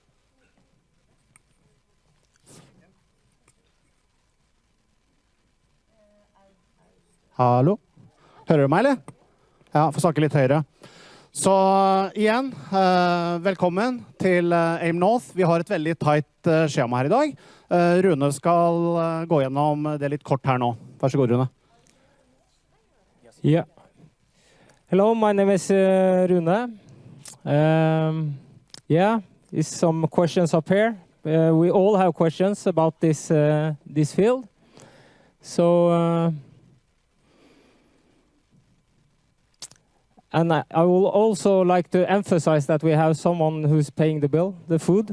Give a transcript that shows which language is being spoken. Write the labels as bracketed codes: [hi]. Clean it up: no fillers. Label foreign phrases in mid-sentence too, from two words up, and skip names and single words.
[no] Hallo? Hører du meg, eller? Ja, får snakke litt høyere. Så igjen, velkommen til AIM North. Vi har et veldig tight skjema her i dag. Rune skal gå gjennom det litt kort her nå. Vær så god, Rune. [en] Yeah. Hello, my name is Rune. Yeah, there's some questions up here. We all have questions about this field. So, and I will also like to emphasize that we have someone who's paying the bill, the food.